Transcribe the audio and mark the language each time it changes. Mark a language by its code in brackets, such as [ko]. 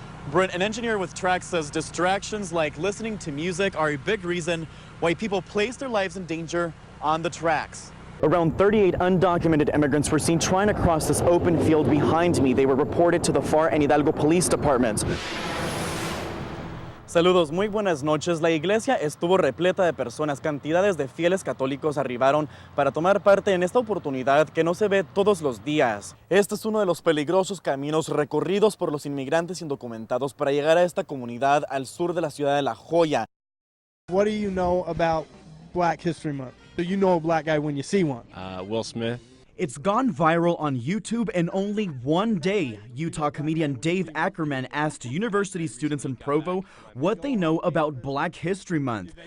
[en] Brent, an engineer with Track, says distractions like listening to music are a big reason why people place their lives in danger on the tracks. Around 38 undocumented immigrants were seen trying to cross this open field behind me. They were reported to the FAR and Hidalgo police departments. [es] Saludos, muy buenas noches. La iglesia estuvo repleta de personas. Cantidades de fieles católicos arribaron para tomar parte en esta oportunidad que no se ve todos los días. Este es uno de los peligrosos caminos recorridos por los inmigrantes indocumentados para llegar a esta comunidad al sur de la ciudad de La Joya. [en] What do you know about Black History Month? Do you know a black guy when you see one? Will Smith. It's gone viral on YouTube in only one day. Utah comedian Dave Ackerman asked university students in Provo what they know about Black History Month.